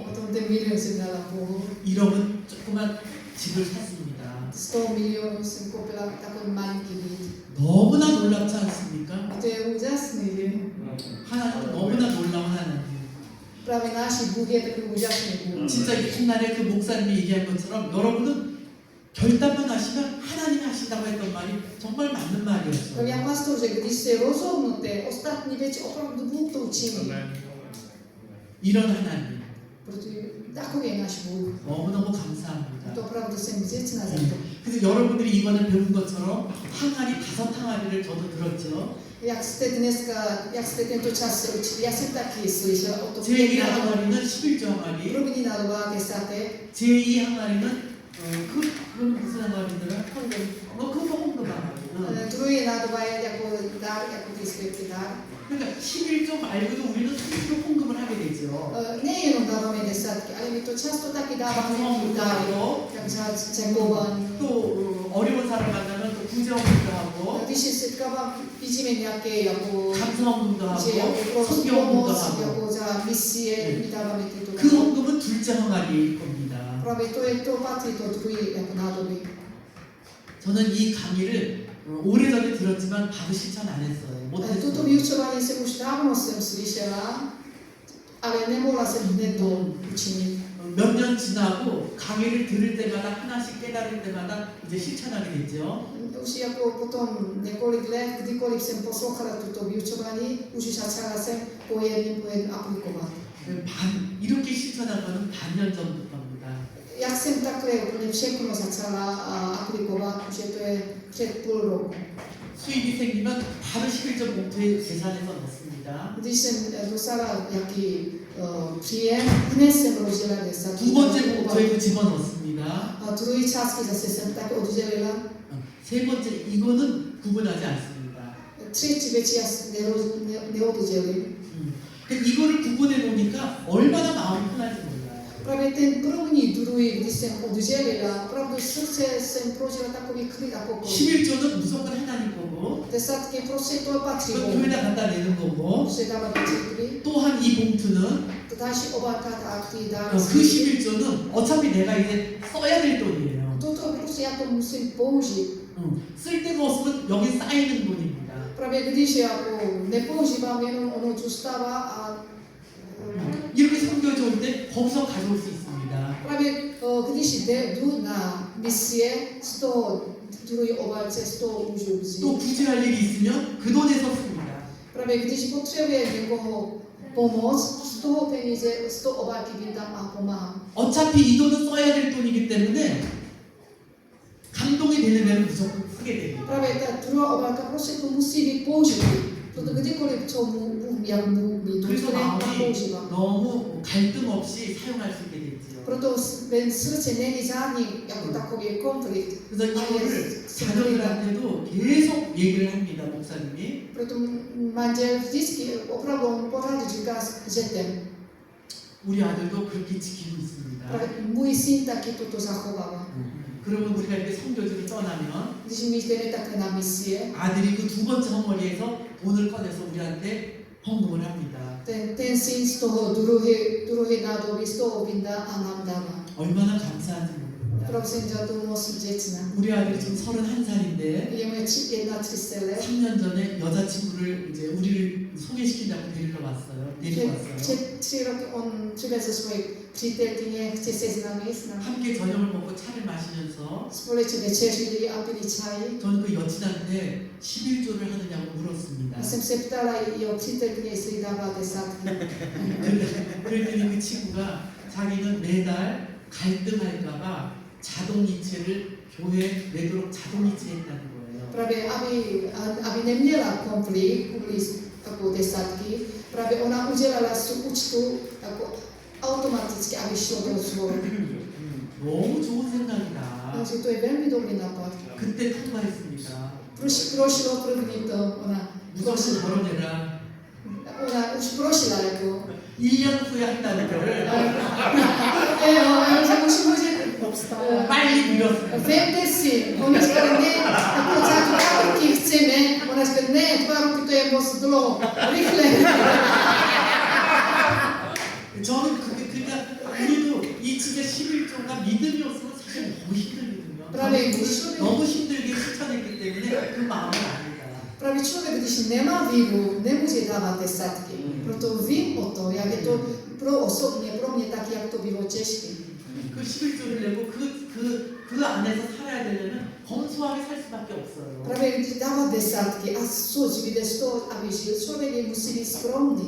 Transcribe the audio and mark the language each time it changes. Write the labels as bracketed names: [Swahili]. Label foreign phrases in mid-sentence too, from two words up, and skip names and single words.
[Czech] Potom ten milion jsem dala Bohu. [Korean] 1억은 조그만 집을 샀습니다. [Czech] Z toho milionu jsem koupila takový malinký byt. [Korean] 너무나 놀랍지 않습니까? [Czech] A to je úžasný, že? [Korean] 하나님 너무나 놀라운 하나님. [Czech] Právě náš Bůh je takový úžasný Bůh. [Korean] 진짜 옛날에 그 목사님이 얘기한 것처럼 여러분은 결단만 하시면 하나님이 하신다고 했던 말이 정말 맞는 말이었어요. [Czech] Jak pastor řekl, když se rozhodnete, ostatní věci opravdu Bůh to učiní. [Korean] 이런 하나님 [Czech] Protože takový je náš Bůh. [Korean] 너무너무 감사합니다. [Czech] To opravdu jsem vděčná za to. [Korean] 그래서 여러분들이 이번에 배운 것처럼 항아리 5항아리를 저도 들었죠. [Czech] Jak jste tento čas se učili, já jsem taky slyšela o tom. [Korean] 제1 항아리는 11조 항아리, [Czech] První na 20. [Korean] 제2 항아리는 그건 무슨 항아리더라? 그거 헌금 항아리. [Czech] Druhý na 2 je jako dar, jako příspěvky dar. 그러니까 11조 말고도 우리는 스스로 헌금을 하게 되죠. Nejenom dáváme desátky, ale my to často taky dáváme i dary. Jak děkování. [Korean] 또 어려운 사람 만나면 또 구제헌금도 하고 [Czech] Když se setkávám, vidíme nějaké jako [Korean] 감사헌금도 [Czech] že [Korean] 하고 [Czech] jako pro [Korean] 성경헌금도 [Czech] pomoc, [Korean] 하고 [Czech] jako za misie, my dáváme tyto 그 dary. [Korean] 헌금은 둘째 항아리일 겁니다. [Czech] Právě to patří to druhý jako nádoby. [Korean] 저는 이 강의를 오래전에 들었지만 바로 실천 안 했어요. [Czech] Toto [Korean] 못했어요. [Czech] vyučování jsem už dávno slyšela, ale nemohla jsem hned to učinit. [Korean] 몇 년 지나고 강의를 들을 때마다 하나씩 깨달을 때마다 이제 실천하게 됐죠. [Czech] Už jako potom několik let, kdykoliv jsem poslouchala tuto vyučování, už začala jsem po jednom aplikovat. [Korean] 이렇게 실천한 거는 반년 전부터 겁니다. [Czech] Jak jsem takhle úplně všechno začala aplikovat, že to je před půl roku. [Korean] 수입이 생기면 바로 11조 봉투에 계산해서 넣습니다. [Czech] Když jsem dostala nějaký příjem, hned jsem rozdělila desátky. [Korean] 두 번째 봉투에도 집어넣습니다. [Czech] A druhý částky zase jsem tak oddělila. [Korean] 세 번째 이거는 구분하지 않습니다. [Czech] Třetí věci já neoddělím. [Korean] 이거를 구분해 놓으니까 얼마나 마음이 편한지 몰라요. [Czech] Právě ten první, druhý, když jsem oddělila, opravdu srdce jsem prožila takový klid a pokoj. [Korean] 11조는 무조건 하나님 거고 [Czech] Desátky prostě to patří 그 Bohu. [Korean] 교회다 갖다 내는 거고 [Czech] Že dávat do církvi. [Korean] 또한 이 봉투는 [Czech] To další obálka a ty dá. [Korean] 그 11조는 어차피 내가 이제 써야 될 돈이에요. [Czech] Toto prostě já to musím použít. [Korean] 쓸 데가 없으면 여기 쌓이는 돈입니다. [Czech] Právě když jako nepoužívám, jenom ono zůstává a [Korean] 이렇게 섬겨져 올 때 거기서 가져올 수 있습니다. [Czech] právě když jdu na misie, z toho druhé obálce, z toho můžu vzít. [Korean] 또 구제할 일이 있으면 그 돈에서 씁니다. [Czech] Právě když potřebuje někoho pomoct, z toho peníze, z toho obálky vydám a pomáhám. [Korean] 어차피 이 돈은 써야 될 돈이기 때문에 감동이 되는 데는 무조건 쓰게 됩니다. [Czech] Právě ta druhá obálka prostě to musí být použitý. Proto kdykoliv co jak mu být, to [Korean] 그래서 마음이 [Czech] používám. [Korean] 너무 갈등 없이 사용할 수 있게 됐죠. [Czech] Proto ve srdce není žádný jako takový konflikt. [Korean] 그래서 이거를 자녀들한테도 계속 얘기를 합니다, 목사님이. [Czech] Proto manžel vždycky opravdu on pořád říká dětem. [Korean] 우리 아들도 그렇게 지키고 있습니다. [Czech] Můj syn taky toto zachovává. [Korean] 그러면 우리가 이렇게 선교지를 떠나면 [Czech] Když my jdeme takhle na misie, [Korean] 아들이 그 두 번째 헛머리에서 돈을 꺼내서 우리한테 헌금을 합니다. [Czech] ten syn z toho druhé nádoby z toho vyndá a nám dává. [Korean] 얼마나 감사한지 모릅니다. [Czech] Opravdu jsem za to moc vděčná. [Korean] 우리 아들이 지금 31살인데 [Czech] Je moje 31 let. [Korean] 3년 전에 여자친구를 이제 우리를 소개시킨다고 데리러 왔어요. [Czech] Před 3 roky on přivezl svoji přítelkyně, chce se známit s námi. [Korean] 함께 저녁을 먹고 차를 마시면서 [Czech] Společně večeřili a pili čaj. [Korean] 저는 그 여친한테 11조를 하느냐고 물었습니다. [Czech] Já jsem se ptala jeho přítelkyně, jestli dává desátky. [Korean] 그랬더니 그 친구가 자기는 매달 갈등할까봐 자동이체를 교회에 내도록 자동이체했다는 거예요. [Czech] Právě aby neměla konflikt kvůli jako desátky, právě ona udělala z účtu jako automaticky, aby šlo do svého. [Korean] 너무 좋은 생각이다. [Czech] Takže to je velmi dobrý nápad. [Korean] 그때 통과했습니다. [Czech] Prošlo první to, ona [Korean] 무조건 결혼해라. [Czech] ona už prošla jako. [Korean] 1년 후에 한다는 거를 [Czech] že může [Korean] 빨리 밀었어요. [Czech] vemte si, oni říkali ne, jako za 2 roky chceme, ona říkala ne, 2 roky to je moc dlouho, rychle. [Korean] 저는 그러니까 우리도 이 진짜 11조가 믿음이 없으면 사실 너무 힘들거든요. 너무 힘들게 실천했기 때문에 그 마음을 압니다. [Czech] Právě člověk, když nemá víru, nemůže dávat desátky. Proto vím o to, jak je to pro osobně, pro mě tak, jak to bylo těžké. [Korean] 그 11조를 내고 그 안에서 살아야 되려면 검소하게 살 수밖에 없어요. [Czech] Právě když dává desátky a soč vyjde z toho, aby žil, člověk musí být skromný.